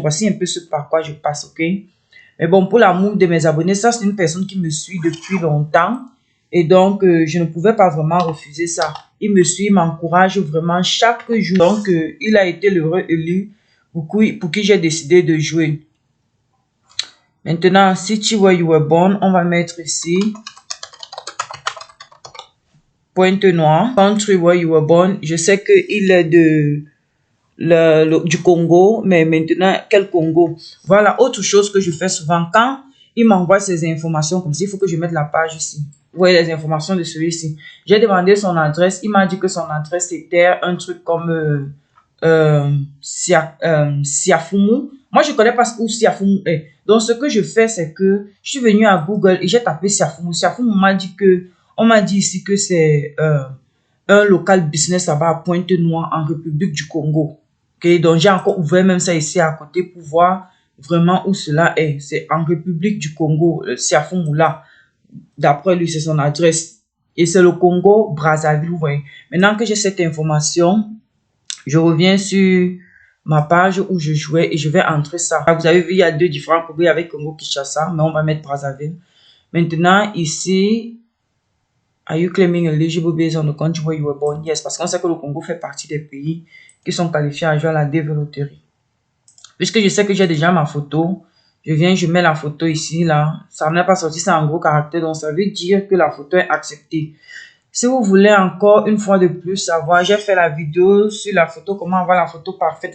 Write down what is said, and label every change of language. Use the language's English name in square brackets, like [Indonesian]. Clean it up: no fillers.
[French] Voici un peu ce par quoi je passe, ok? Mais bon, pour l'amour de mes abonnés, ça c'est une personne qui me suit depuis longtemps. Et donc, je ne pouvais pas vraiment refuser ça. Il me suit, il m'encourage vraiment chaque jour. Donc, il a été l'heureux élu pour qui j'ai décidé de jouer. Maintenant, [English] city where you were born, [French] on va mettre ici. [English] Pointe-Noire. Country where you were born. [French] Je sais qu'il est du Congo, mais maintenant, quel Congo? Voilà, autre chose que je fais souvent. Quand il m'envoie ces informations comme ça, il faut que je mette la page ici. Vous voyez les informations de celui-ci. J'ai demandé son adresse. Il m'a dit que son adresse était un truc comme Siafumu. Moi, je connais pas où Siafumu est. Donc, ce que je fais, c'est que je suis venu à Google et j'ai tapé Siafumu. Siafumu m'a dit que, on m'a dit ici que c'est un local business là-bas à Pointe-Noire en République du Congo. Okay? Donc, j'ai encore ouvert même ça ici à côté pour voir vraiment où cela est. C'est en République du Congo, Siafumoula. D'après lui, c'est son adresse. Et c'est le Congo, Brazzaville, vous voyez. Maintenant que j'ai cette information, je reviens sur ma page où je jouais et je vais entrer ça. Vous avez vu, il y a deux différents Congos avec Congo-Kinshasa, mais on va mettre Brazzaville. Maintenant, ici, [English] are you claiming eligible based on the country where you were born? Yes, [French] parce qu'on sait que le Congo fait partie des pays qui sont qualifiés à jouer à la développerie. Puisque je sais que j'ai déjà ma photo, je mets la photo ici, là. Ça n'est pas sorti, c'est en gros caractère, donc ça veut dire que la photo est acceptée. Si vous voulez encore une fois de plus savoir, j'ai fait la vidéo sur la photo, comment avoir la photo parfaite.